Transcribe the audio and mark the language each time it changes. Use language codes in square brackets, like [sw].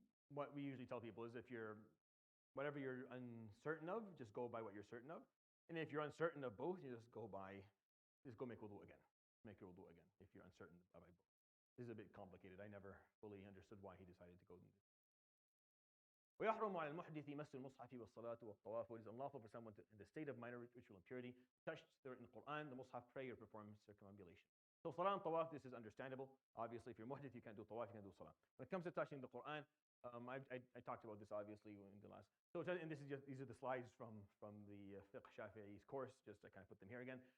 [en] What we usually tell people is whatever you're uncertain of, just go by what you're certain of. And if you're uncertain of both, you just go make wudu again. Make your wudu again if you're uncertain by both. This is a bit complicated. I never fully understood why he decided to go in this. [ar] ويحرم على المحدث مس المصحف والصلاة والطواف. [en] It is unlawful for someone in the state of minor ritual impurity to touch the written Quran, the mushaf, pray, or perform circumambulation. So salah and tawaf, this is understandable. Obviously, if you're muhdith, you can't do tawaf, you can't do salah. When it comes to touching the Quran, I talked about this obviously in the last. So and these are the slides from the Fiqh Shafi'i's course. Just I kind of put them here again.